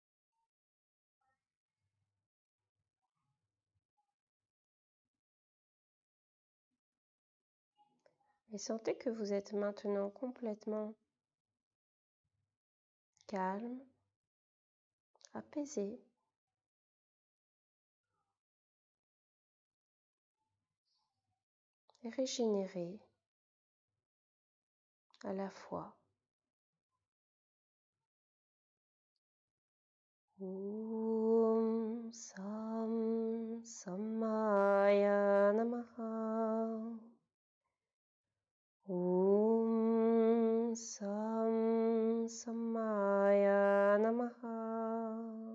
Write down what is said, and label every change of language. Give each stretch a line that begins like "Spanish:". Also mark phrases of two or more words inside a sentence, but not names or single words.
French: Et sentez que vous êtes maintenant complètement calme, apaisé. Et régénéré à la fois.
Sanskrit: ॐ सं समाय नमः. ॐ सं समाय नमः.